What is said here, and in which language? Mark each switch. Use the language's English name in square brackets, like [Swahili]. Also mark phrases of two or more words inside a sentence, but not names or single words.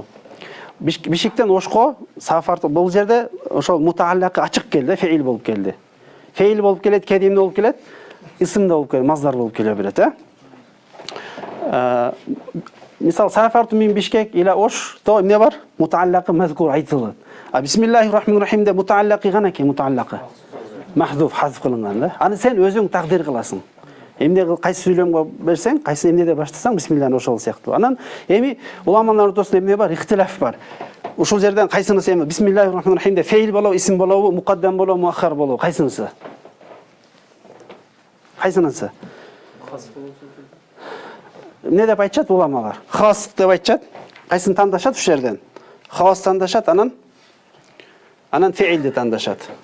[Kyrgyz] Бишкектен Ошко сафарт бул жерде ошол мутааллакы ачык келди, феил болуп келди. Феил болуп келет, кээде эмне болуп келет? Исм да болуп келет, маздар болуп келе берет, Мисал, [Arabic] سافرت من بشكك إلى أوش, [Kyrgyz] то эмне бар? Мутааллакы мазкур айтылат. [Arabic] بسم الله الرحمن الرحيم [Kyrgyz] де мутааллакы канаки, мутааллакы махзуф, хазф кылынган да. Аны сен өзүң тагдир кыласың. Эмне кайсы сүйлөмгө берсең, кайсы эмнеде баштасаң, бисмиллахи ошол сыяктуу. Анан эми уламалар ортосунда эмне бар? Ихтилаф бар. Ушул жерден кайсынысы эми [Arabic] بسم الله الرحمن الرحيم [Kyrgyz] де феил болобу, исм болобу, мукаддам болобу, муаххар болобу? Кайсынысы? Кайсынысы? Эмне деп айтышат уламалар? Хас деп айтышат. Кайсын тандашат ушул жерден? Хас тандашат, анан феилди тандашат.